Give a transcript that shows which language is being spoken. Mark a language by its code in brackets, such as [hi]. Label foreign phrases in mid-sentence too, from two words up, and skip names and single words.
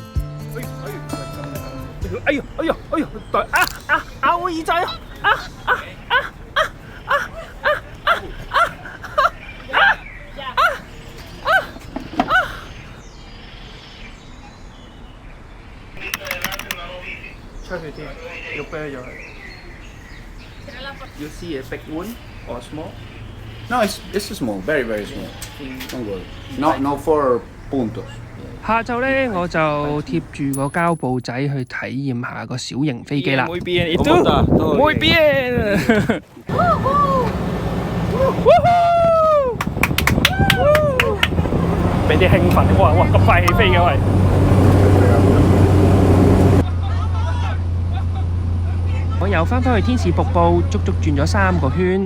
[yue] 哎呀！我耳仔啊！出血添，要啤咗佢。 [en] You see a big wound or small? No, it's small, very small. Don't worry. [es] No 4 puntos. [yue] 下晝呢，我就貼住個膠布仔去體驗下個小型飛機啦。 [es] Muy bien, ¿y tú? Muy bien. [yue] 俾啲興奮，哇！咁快起飛嘅喂！我又返去天使瀑布，足轉咗3個圈。